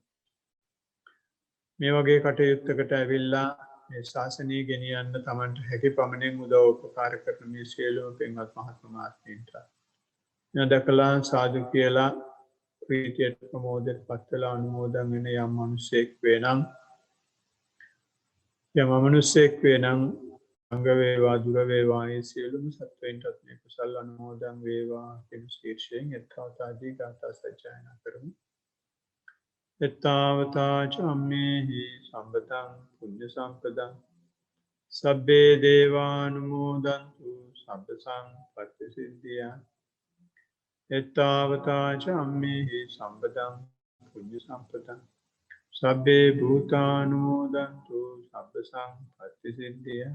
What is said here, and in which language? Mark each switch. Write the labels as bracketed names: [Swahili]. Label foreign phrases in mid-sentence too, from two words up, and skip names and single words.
[Sinhala] මේ වගේ කටයුත්තකට ඇවිල්ලා මේ ශාසනය ගෙනියන්න තමන්ට හැකි පමණින් උදව් උපකාර කරන මේ සියලුම පින්වත් මහත්ම මහත්මීන්ට දැකලා සාදු කියලා ප්‍රීතියට ප්‍රමෝදයට පත්වලා අනුමෝදන් වෙන යම් මනුස්සයෙක් වෙනම් යම් අමනුස්සයෙක් වෙනම් අංග වේවා දුර වේවා ඒ සියලුම සත්වයින්ටත් මේ කුසල් අනුමෝදන් වේවා කියන ශීර්ෂයෙන් එත්තාවතාදී ගාථා සජ්ජායනා කරමු. [Pali] එත්තාවතා චම්මේහි සම්පතං පුඤ්ඤ සම්පදං සබ්බේ දේවානුමෝදන්තු සබ්බ සම්පත්ති සිද්ධියා. එත්තාවතා චම්මේහි සම්පතං පුඤ්ඤ සම්පතං සබ්බේ භූතානුමෝදන්තු සබ්බ සම්පත්ති සිද්ධියා.